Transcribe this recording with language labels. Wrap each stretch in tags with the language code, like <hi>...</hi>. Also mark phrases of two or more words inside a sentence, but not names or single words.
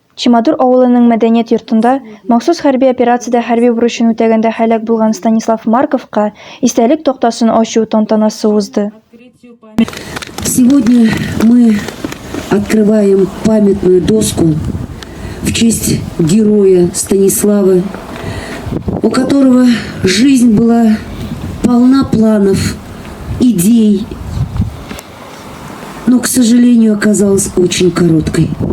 <tt>Чимадур авылының мәдәният йортында махсус хәрби операциядә хәрби бурычын үтәгәндә һәлак булган Станислав Марковка истәлек тактасын ачу тантанасы узды.</tt> <ru>Сегодня мы открываем памятную доску в честь героя Станислава, у которого жизнь была полна планов, идей, но, к сожалению, оказалась очень короткой.</ru>